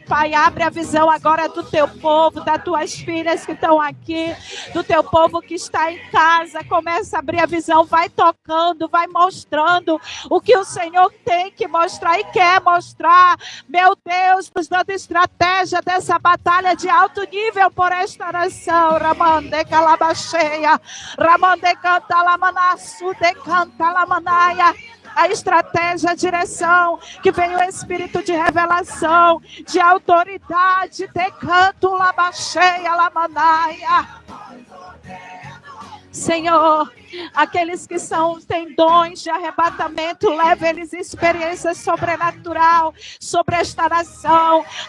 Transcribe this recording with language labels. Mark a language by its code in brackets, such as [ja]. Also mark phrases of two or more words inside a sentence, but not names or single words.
[pt] Pai, abre a visão agora do Teu povo, das Tuas filhas que estão aqui, do Teu povo que está em casa. Começa a abrir a visão, vai tocando, vai mostrando o que o Senhor tem que mostrar e quer mostrar. Meu Deus, nos dando estratégia dessa batalha de alto nível por esta nação. Ramande calabacheia, ramande canta lamanaçu, de canta lamanaia. A estratégia, a direção, que vem o espírito de revelação, de autoridade, de canto labacheia, lamanaia. Senhor, aqueles que têm dons de arrebatamento, leva eles experiência sobrenatural sobre esta nação.